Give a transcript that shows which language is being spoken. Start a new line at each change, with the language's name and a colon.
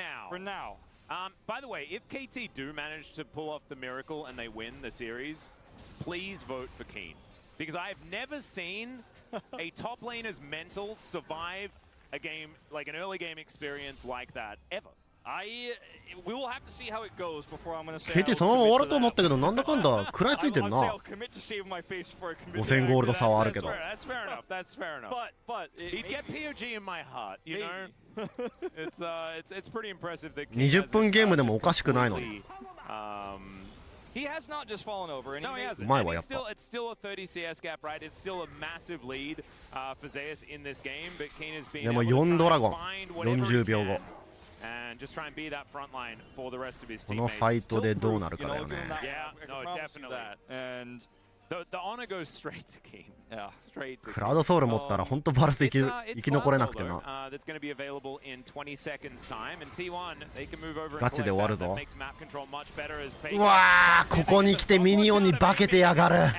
English: By the way, if KT do manage to pull off the miracle and they win the series, please vote for Keen. Because I've never seen a top laner's mental survive a game, like an early game experience like that, ever. We will have to see how it goes before I'm going to say.
Japanese: KT そのまま終わると思ったけどなんだかんだ食らいついてるな。5000ゴールド差はあるけど。
English: That's fair enough. That's fair enough. But he'd get POG in my heart, you know. It's pretty impressive that
Japanese: 20分ゲームでもおかしくないのに。
English: He has not just fallen over. No, he hasn't.
Japanese: うまいわやっぱ。
English: It's still a 30 CS gap, right? It's still a massive lead for Zeus in this game, but Kane has been
Japanese: でも4ドラゴン40秒後。
English: And just try and be that front line for the rest of his teammates.
Japanese: このファイトでどうなるかだよね。
English: Yeah, no, definitely. And the honor goes straight to King. Yeah, straight to
Japanese: クラウドソウル持ったら本当バルス生き残れなくてな。
English: That's going to be available in 20 seconds time. And T1, they can move over.
Japanese: ガチで終わるぞ。
English: Makes map control much better as Fake.
Japanese: うわーここに来てミニオンに化けてやがる。